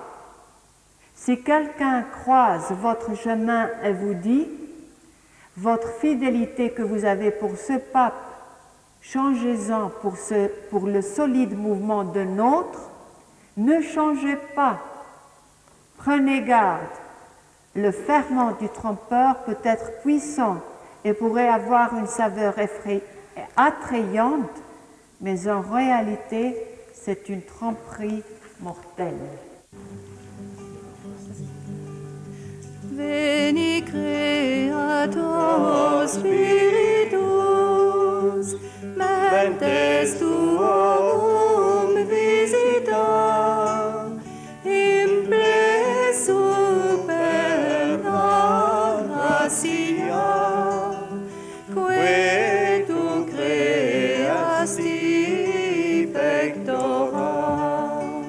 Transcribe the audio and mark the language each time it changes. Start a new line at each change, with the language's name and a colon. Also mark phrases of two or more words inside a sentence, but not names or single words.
French: Si quelqu'un croise votre chemin et vous dit « Votre fidélité que vous avez pour ce pape, changez-en pour le solide mouvement de nôtre, ne changez pas. Prenez garde. Le ferment du trompeur peut être puissant et pourrait avoir une saveur attrayante, mais en réalité, c'est une tromperie mortelle. »
Latin: Veni Creator Spiritus, mentes tuum visita, imple superna gratia, que tu creasti pectora,